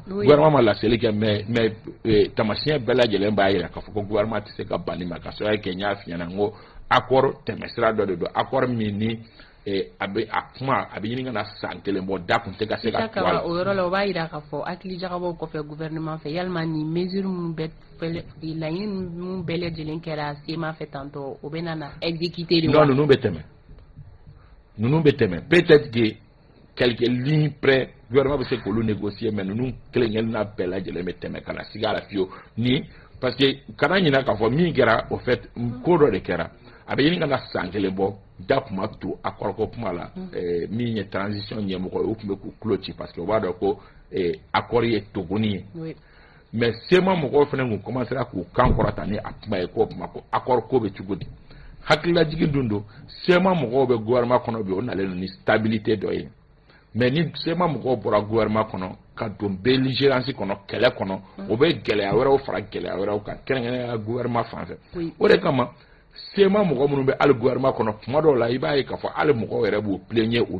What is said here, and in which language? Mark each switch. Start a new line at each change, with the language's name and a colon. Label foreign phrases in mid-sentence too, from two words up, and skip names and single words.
Bambara: Gouvernement ma laseli kɛ mais tamasiyɛn bɛɛ lajɛlen b'a jira k'a fɔ ko gouvernement tɛ se ka ban nin ma ka sababu kɛ n y'a f'i ɲɛna n ko accord tɛmɛsira dɔ de don accord min ni a kuma a bɛ ɲini ka na san kelen bɔ da kun tɛ ka se ka to a la. O yɔrɔ la o b'a jira k'a fɔ hakili jagabɔw kɔfɛ gouvernement fɛ yalima ni mesure minnu bɛ laɲini minnu bɛɛ lajɛlen kɛra sema fɛ tantɔ o bɛ na exécuter de wa. Non, ninnu bɛ tɛmɛ
French: peut-être que quelques lignes près
Bambara: gouvernement bɛ se k'olu
French: négocier mais
Bambara: ninnu kelen-kelen na bɛɛ lajɛlen bɛ tɛmɛ ka na sigi a la fiyewu ni parce que kana ɲina k'a fɔ min kɛra
French: au fait
Bambara: ko dɔ de kɛra a bɛ ɲini ka na san kelen bɔ da kuma to accord ko kuma la min ye transition ɲɛmɔgɔ ye o tun bɛ k'u tulo ci parce que o b'a dɔn ko accord ye tuguni ye mais sema mɔgɔw fana kun commencera k'u kan kɔrɔta ni a kuma ye ko kuma ko accord ko bɛ cogo di hakililajigin dun don sema mɔgɔw bɛ gouvernement kɔnɔ bi o nalen ni stabilité dɔ ye mais ni sema mɔgɔw bɔra gouvernement kɔnɔ ka don belligérance kɔnɔ kɛlɛ kɔnɔ o bɛ gɛlɛya wɛrɛw fara gɛlɛya wɛrɛw kan kɛrɛnkɛrɛnnenya gouvernement fan fɛ o de kama sema mɔgɔ minnu bɛ hali gouvernement kɔnɔ tuma dɔw la i b'a ye k'a fɔ hali mɔgɔw yɛrɛ b'u plaigner u